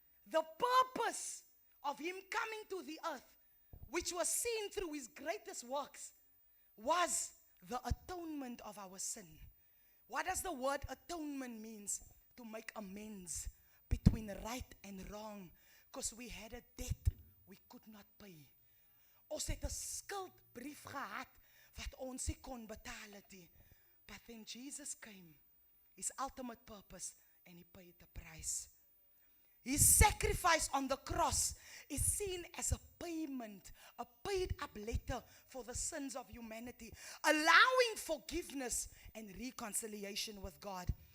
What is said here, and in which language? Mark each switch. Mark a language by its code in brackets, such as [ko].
[en] The purpose of him coming to the earth, which was seen through his greatest works, was the atonement of our sin. What does the word atonement means? To make amends between right and wrong. Because we had a debt we could not pay. [af] Ons het 'n skuldbrief gehad wat ons nie kon betaal het nie. [en] But then Jesus came, his ultimate purpose, and he paid the price. His sacrifice on the cross is seen as a payment, a paid up letter for the sins of humanity, allowing forgiveness and reconciliation with God.